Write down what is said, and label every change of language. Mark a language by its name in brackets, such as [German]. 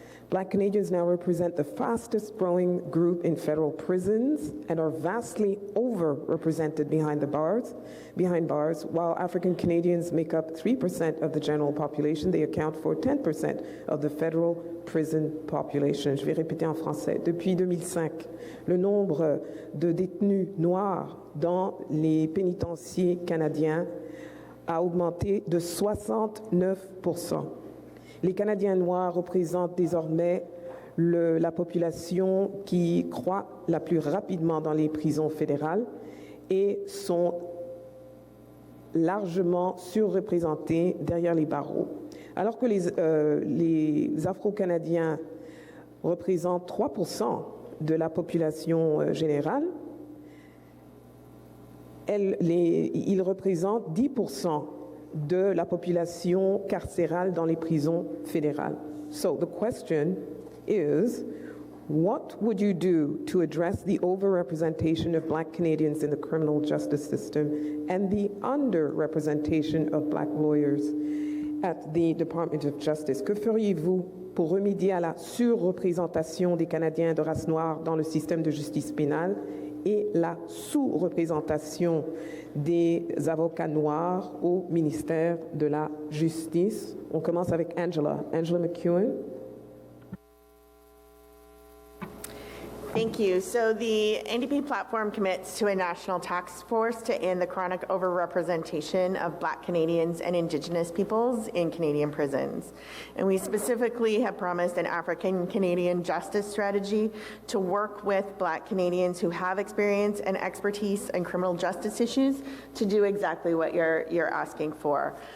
[English] Black Canadians now represent the fastest growing group in federal prisons and are vastly overrepresented behind bars, while African Canadians make up 3% of the general population. They account for 10% of the federal prison population. [French] Je vais répéter en français. Depuis 2005, le nombre de détenus noirs dans les pénitenciers canadiens a augmenté de 69%. Les Canadiens noirs représentent désormais la population qui croît la plus rapidement dans les prisons fédérales et sont largement surreprésentés derrière les barreaux. Alors que les Afro-Canadiens représentent 3% de la population générale, Ils représentent 10% de la population carcérale dans les prisons fédérales. [English] So the question is, what would you do to address the overrepresentation of Black Canadians in the criminal justice system and the underrepresentation of Black lawyers at the Department of Justice? [French] Que feriez-vous pour remédier à la surreprésentation des Canadiens de race noire dans le système de justice pénale et la sous-représentation des avocats noirs au ministère de la Justice? On commence avec Angela McEwen. [English] Thank you. So the NDP platform commits to a national task force to end the chronic overrepresentation of Black Canadians and Indigenous peoples in Canadian prisons. And we specifically have promised an African Canadian justice strategy to work with Black Canadians who have experience and expertise in criminal justice issues to do exactly what you're asking for.